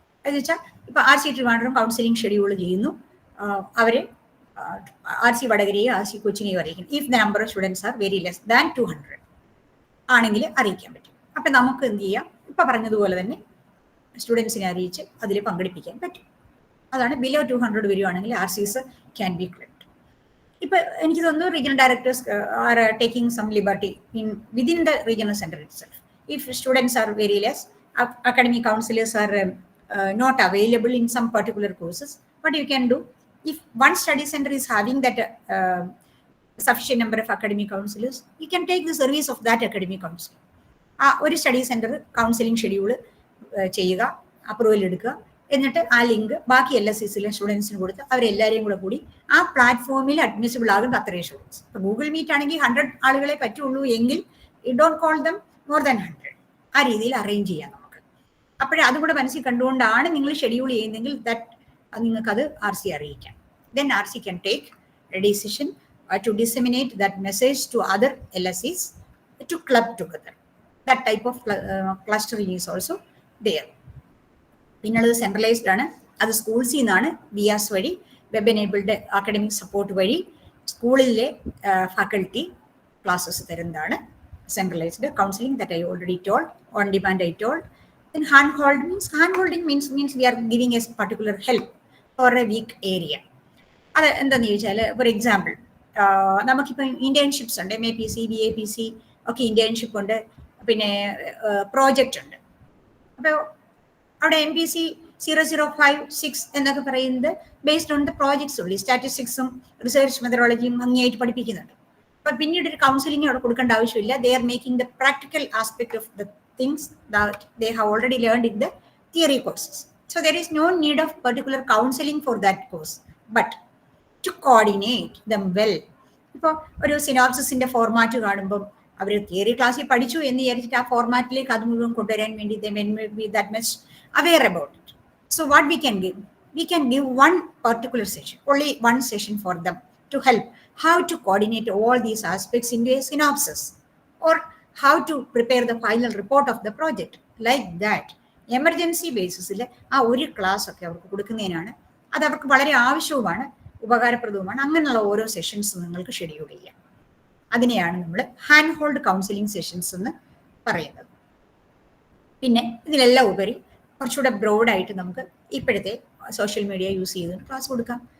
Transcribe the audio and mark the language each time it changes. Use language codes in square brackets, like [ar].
[ml] എന്ന് വെച്ചാൽ ഇപ്പൊ RC ട്രിവാൻഡ്രം കൗൺസിലിംഗ് ഷെഡ്യൂൾ ചെയ്യുന്നു, അവര് RC വടകരയോ RC കൊച്ചിനെയോ അറിയിക്കും. [en] if the number of students are very less than 200 [ml] ആണെങ്കിൽ അറിയിക്കാൻ പറ്റും. അപ്പൊ നമുക്ക് എന്ത് ചെയ്യാം, ഇപ്പൊ പറഞ്ഞതുപോലെ തന്നെ സ്റ്റുഡൻസിനെ അറിയിച്ച് അതിൽ പങ്കെടുപ്പിക്കാൻ പറ്റും. അതാണ് ബിലോ 200 വരുവാണെങ്കിൽ RCs [en] Can be clipped. [ml] എനിക്ക് തോന്നുന്നു [en] regional directors are taking some liberty within the regional center itself. If students are very less, academic counselors are not available in some particular courses, what you can do, if one study center is having that sufficient number of academic counselors, you can take the service of that academic counselor. [ml] ഒരു study centre counselling schedule ചെയ്യുക, approval എടുക്കുക, എന്നിട്ട് ആ link ബാക്കി LSCസിലെ സ്റ്റുഡൻസിന് കൊടുത്ത് അവരെല്ലാവരെയും കൂടി ആ പ്ലാറ്റ്ഫോമിൽ അഡ്മിസിബിൾ ആകുന്ന അത്രയും സ്റ്റുഡൻസ്. ഇപ്പോൾ ഗൂഗിൾ മീറ്റ് ആണെങ്കിൽ 100 ആളുകളെ പറ്റുള്ളൂ എങ്കിൽ [en] You don't call them more than 100. [ml] ആ രീതിയിൽ അറേഞ്ച് ചെയ്യാം നമുക്ക്. അപ്പോഴേ അതുകൂടെ മനസ്സിൽ കണ്ടുകൊണ്ടാണ് നിങ്ങൾ ഷെഡ്യൂൾ ചെയ്യുന്നതെങ്കിൽ നിങ്ങൾക്കത് RC അറിയിക്കാം. [en] Then RC can take a decision to disseminate that message to other LSCs to club together. That type of clustering is also there. [ml] പിന്നുള്ളത് സെൻട്രലൈസ്ഡ് ആണ്. അത് സ്കൂൾസിൽ നിന്നാണ് വിയാസ് വഴി വെബ് എനേബിൾഡ് അക്കാഡമിക് സപ്പോർട്ട് വഴി സ്കൂളിലെ ഫാക്കൽറ്റി ക്ലാസ്സസ് തരുന്നതാണ് centralised counselling. [en] That I already told. On demand I told. Then hand-holding means we are giving a particular help for a weak area. [ml] അത് എന്താണെന്ന് ചോദിച്ചാൽ, [en] for example [ml] നമുക്കിപ്പോൾ internships ഉണ്ട്, MAPC BAPC ഒക്കെ internship ഉണ്ട്, പിന്നെ project ഉണ്ട്. അപ്പോൾ അവിടെ MPC 0056 എന്നൊക്കെ പറയുന്നത് [en] based on the projects [ml] ഉള്ളൂ. സ്റ്റാറ്റിസ്റ്റിക്സും റിസർച്ച് മെത്തഡോളജിയും ഭംഗിയായിട്ട് പഠിപ്പിക്കുന്നുണ്ട്. അപ്പൊ പിന്നീട് ഒരു കൗൺസിലിംഗ് അവിടെ കൊടുക്കേണ്ട ആവശ്യമില്ല. [en] They are making the practical aspect of the things that they have already learned in the theory courses. So there is no need of particular counselling for that course, but to coordinate them well. [ml] ഇപ്പോൾ ഒരു സിനോപ്സിസിന്റെ format കാണുമ്പോൾ അവർ theory ക്ലാസ്സിൽ പഠിച്ചു എന്ന് വിചാരിച്ചിട്ട് ആ ഫോർമാറ്റിലേക്ക് അത് മുഴുവൻ കൊണ്ടുവരാൻ വേണ്ടി [en] they may be that much aware about it. So what we can give one particular session, only one session for them to help how to coordinate all these aspects into a synopsis, or how to prepare the final report of the project. Like that, [ml] emergency basis ആ ഒരു class ഒക്കെ അവർക്ക് കൊടുക്കുന്നതിനാണ്. അത് അവർക്ക് വളരെ ആവശ്യവുമാണ്, ഉപകാരപ്രദവുമാണ്. അങ്ങനെയുള്ള ഓരോ sessions നിങ്ങൾക്ക് ഷെഡ്യൂൾ ചെയ്യാം. അതിനെയാണ് നമ്മൾ ഹാൻഡ് ഹോൾഡ് കൗൺസിലിംഗ് സെഷൻസ് എന്ന് പറയുന്നത്. പിന്നെ ഇതിലെല്ലാം ഉപരി കുറച്ചുകൂടെ ബ്രോഡായിട്ട് നമുക്ക് ഇപ്പോഴത്തെ സോഷ്യൽ മീഡിയ യൂസ് ചെയ്ത് ക്ലാസ് കൊടുക്കാം.